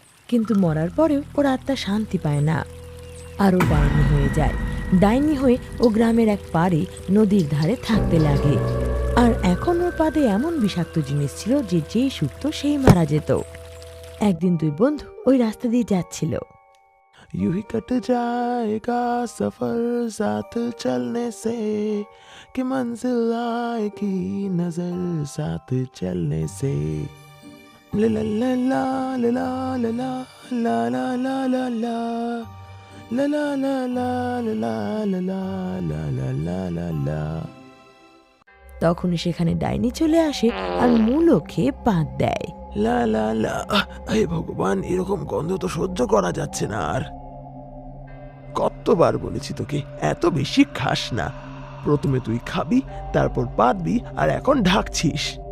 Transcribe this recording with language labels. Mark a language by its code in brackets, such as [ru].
[bn] কিন্তু মরার পরেও ওর আত্মা শান্তি পায় না, আর ও ডাইনি হয়ে যায়। ডাইনি হয়ে ও গ্রামের এক পাড়ে নদীর ধারে থাকতে লাগে। আর এখন ওর পাদে এমন বিষাক্ত জিনিস ছিল যে যেই শুকত সেই মারা যেত। একদিন দুই বন্ধু ওই রাস্তা দিয়ে যাচ্ছিল। [hi] यूं ही कट जाएगा सफर साथ चलने से, कि मंजिल आएगी नजर साथ चलने से। ला ला ला ला ला ला ला ला ला ला ला ला ला ला ला ला ला ला ला ला ला ला। [bn] তখন সেখানে ডাইনি চলে আসে আর মূলো খেয়ে পাত দেয়। লা লা লা, হে ভগবান, এরকম গন্ধ তো সহ্য করা যাচ্ছে না আর। কতবার বলেছি তোকে এত বেশি খাস না। প্রথমে তুই খাবি, তারপর পাতবি, আর এখন ঢাকছিস।